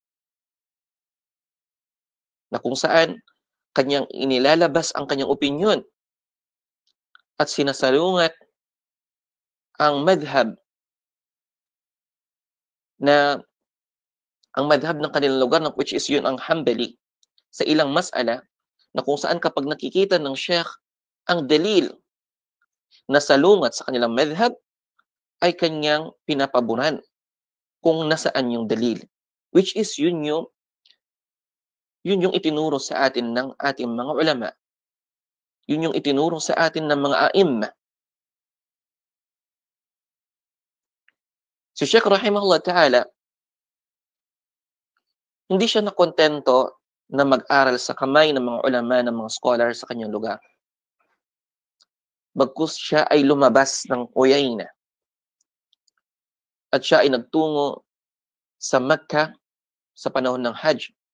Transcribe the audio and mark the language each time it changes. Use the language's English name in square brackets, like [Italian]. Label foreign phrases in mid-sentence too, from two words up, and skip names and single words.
[Filipino] Na kung saan kanyang inilalabas ang kanyang opinyon at sinasalungat ang madhab ng kanilang lugar, [English] which is [Filipino] yun ang Hanbali, sa ilang mas'ala, na kung saan kapag nakikita ng Sheikh ang dalil na salungat sa kanilang madhab, ay kanyang pinapaboran kung nasaan yung dalil. [English] Which is [Filipino] yun yung itinuro sa atin ng ating mga ulama. Yun yung itinuro sa atin ng mga a'imma. Si Sheikh [Arabic] رحمه الله تعالى, [Filipino] hindi siya nakontento na mag-aral sa kamay ng mga ulama, ng mga scholar sa kanyang lugar. Bagkus siya ay lumabas ng Uyayna at siya ay nagtungo sa Makkah sa panahon ng Hajj.